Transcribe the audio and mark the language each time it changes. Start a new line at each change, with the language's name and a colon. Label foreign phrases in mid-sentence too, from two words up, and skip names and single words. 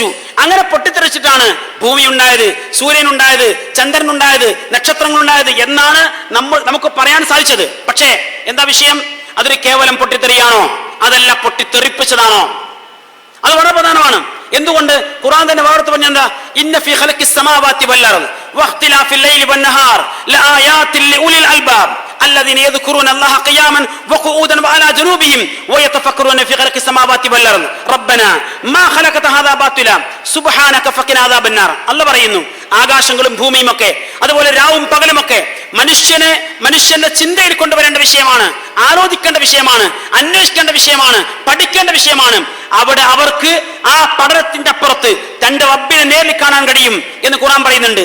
Malayalam: അങ്ങനെ പൊട്ടിത്തെറിച്ചിട്ടാണ് ഭൂമി ഉണ്ടായത്, സൂര്യൻ ഉണ്ടായത്, ചന്ദ്രൻ ഉണ്ടായത്, നക്ഷത്രങ്ങൾ ഉണ്ടായത് എന്നാണ് നമുക്ക് പറയാൻ സാധിച്ചത്. പക്ഷേ എന്താ വിഷയം? അതൊരു കേവലം പൊട്ടിത്തെറിയാണോ? അതല്ല, പൊട്ടിത്തെറിപ്പിച്ചതാണോ? അത് വളരെ പ്രധാനമാണ്. എന്തുകൊണ്ട്? ഖുർആൻ തന്നെ വേർത്ത് പറഞ്ഞെന്താ,
Arabic: إن في خلق السماوات والأرض واختلاف الليل والنهار لآيات لأولي الألباب الذين يذكرون الله قياما وقعودا وعلى جنوبهم ويتفكرون في خلق السماوات والارض ربنا ما خلقت هذا باطلا سبحانك فقنا عذاب النار.
Malayalam: അല്ലാഹു പറയുന്നു, ആകാശങ്ങളും ഭൂമിയും ഒക്കെ, അതുപോലെ രാവും പകലുമൊക്കെ മനുഷ്യന്റെ ചിന്തയിൽ കൊണ്ടുവരേണ്ട വിഷയമാണ്, ആലോചിക്കേണ്ട വിഷയമാണ്, അന്വേഷിക്കേണ്ട വിഷയമാണ്, പഠിക്കേണ്ട വിഷയമാണ്. അവിടെ അവർക്ക് ആ പഠനത്തിന്റെ അപ്പുറത്ത് തന്റെ റബ്ബിനെ നേരിൽ കാണാൻ കഴിയും എന്ന് ഖുർആൻ പറയുന്നുണ്ട്.